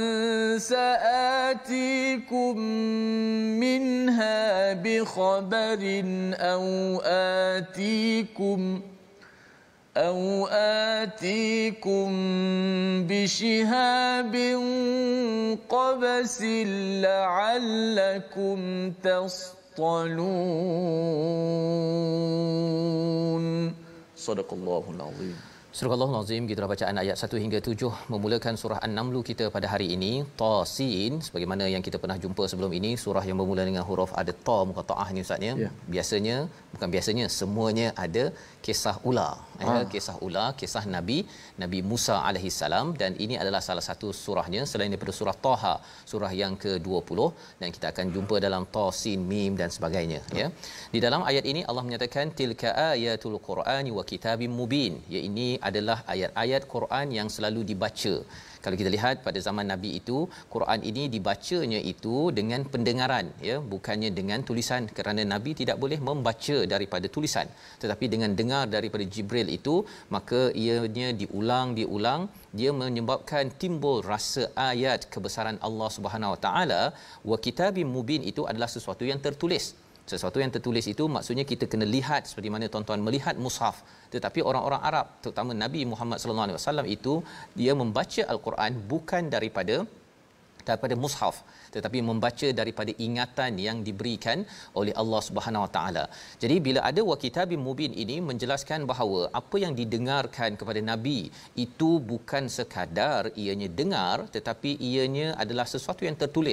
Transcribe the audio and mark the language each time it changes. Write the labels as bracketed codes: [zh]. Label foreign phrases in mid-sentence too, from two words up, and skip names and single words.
[ar] سآتيكم منها بخبر أو آتيكم بشهاب قبس لعلكم تصطلون صدق الله العظيم. [ms] Surah Al-Azim, kita bacaan ayat 1 hingga 7 memulakan surah An-Naml kita pada hari ini. Tasin, sebagaimana yang kita pernah jumpa sebelum ini, surah yang bermula dengan huruf ada ta muqattaah ni Ustaz ya. Biasanya semuanya ada kisah ular. Kisah ular, kisah Nabi Musa [ar] عليه السلام, [ms] dan ini adalah salah satu surahnya selain daripada surah Taha, surah yang ke-20, dan kita akan jumpa dalam Ta Sin Mim dan sebagainya ya. Di dalam ayat ini Allah menyatakan [ar] تلك آيات القرآن وكتاب مبين. [ms] Ini adalah ayat-ayat Quran yang selalu dibaca. Kalau kita lihat pada zaman Nabi itu, Quran ini dibacanya itu dengan pendengaran ya, bukannya dengan tulisan, kerana Nabi tidak boleh membaca daripada tulisan, tetapi dengan dengar daripada Jibril itu, maka ianya diulang, dia menyebabkan timbul rasa ayat kebesaran Allah [ar] سبحانه وتعالى. وكتاب مبين [ms] itu adalah sesuatu yang tertulis. Sesuatu yang tertulis itu maksudnya kita kena lihat seperti mana tuan-tuan melihat mushaf. Tetapi orang-orang Arab, terutama Nabi Muhammad [ar] صلى الله عليه وسلم [ms] itu, dia membaca al-Quran bukan daripada mushaf, tetapi membaca daripada ingatan yang diberikan oleh Allah [ar] سبحانه وتعالى. [ms] Jadi bila ada [ar] وكتاب مبين [ms] ini menjelaskan bahawa apa yang didengarkan kepada Nabi itu bukan sekadar ianya dengar, tetapi ianya adalah sesuatu yang tertulis.